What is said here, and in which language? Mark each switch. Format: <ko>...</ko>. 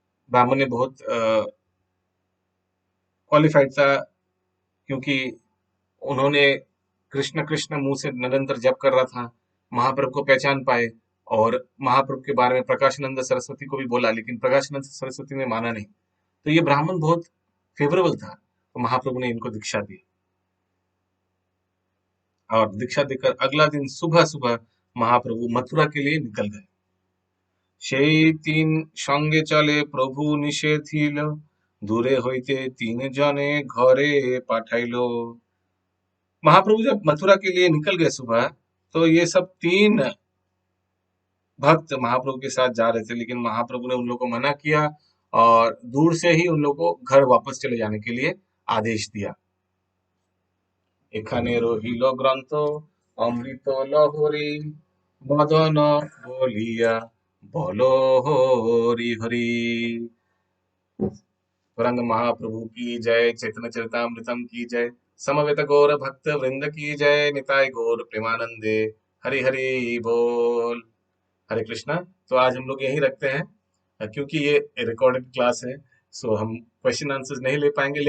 <hi>ब्राह्मण ने बहुत क्वालिफाइड था, क्योंकि उन्होंने कृष्ण कृष्ण मुंह से निरंतर जप कर रहा था, महाप्रभु को पहचान पाए और महाप्रभु के बारे में प्रकाशानंद सरस्वती को भी बोला, लेकिन प्रकाशानंद सरस्वती ने माना नहीं। तो ये ब्राह्मण बहुत फेवरेबल था, तो महाप्रभु ने इनको दीक्षा दी, और दीक्षा देकर अगला दिन सुबह सुबह महाप्रभु मथुरा के लिए निकल गए।</hi> <bn>সেই তিন সঙ্গে চলে প্রভু নিষেধিল দূরে হইতে तीन जने घरे पाठाइलो।</bn> <hi>महाप्रभु जब मथुरा के लिए निकल गए सुबह, तो ये सब तीन भक्त महाप्रभु के साथ जा रहे थे, लेकिन महाप्रभु ने उन लोगों को मना किया और दूर से ही उन लोगों को घर वापस चले जाने के लिए आदेश दिया।</hi> <bn>এখানে রহিল গ্রন্থ অমৃত লহরী বদন বলিয়া বলো হরি হরি।</bn> <hi>गौरांग महाप्रभु की जय, चैतन्य चरितामृतम की जय, समवेत गौर भक्त वृंद की जय, निताय गौर प्रेमानंदे, हरि हरि बोल। हरे कृष्णा। तो आज हम लोग यहीं रखते हैं, क्योंकि ये रिकॉर्डेड क्लास है, सो हम क्वेश्चन आंसर्स नहीं ले पाएंगे।</hi>